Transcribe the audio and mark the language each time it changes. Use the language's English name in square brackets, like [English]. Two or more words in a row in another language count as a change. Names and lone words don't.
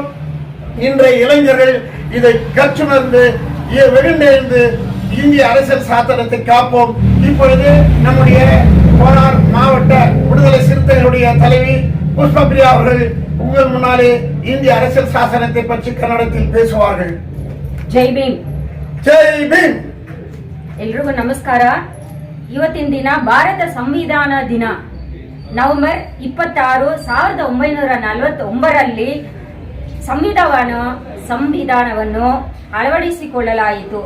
[Tamil] இன்றைய இளைஞர்கள் இதை கற்றுணர்ந்து வெகுண்டெழுந்து இந்திய அரசியல் சாசனத்தை காப்போம். இப்பொழுது நம்முடைய கோலார் மாவட்ட விடுதலை சிறுத்தைகளுடைய தலைவி புஷ்பபிரியா அவர்கள் உங்கள் முன்னாலே இந்திய அரசியல் சாசனத்தை பற்றி ಕನ್ನಡத்தில் பேசுவார்கள். [Kannada] ಜೈ ಭೀಮ್. ಜೈ ಭೀಮ್. ಎಲ್ರಿಗೂ ನಮಸ್ಕಾರ. ಇವತ್ತಿನ ದಿನ ಭಾರತ ಸಂವಿಧಾನ ದಿನ. ನವೆಂಬರ್ 26, 1949ರಲ್ಲಿ ಸಂವಿಧಾನವನ್ನು ಅಳವಡಿಸಿಕೊಳ್ಳಲಾಯಿತು.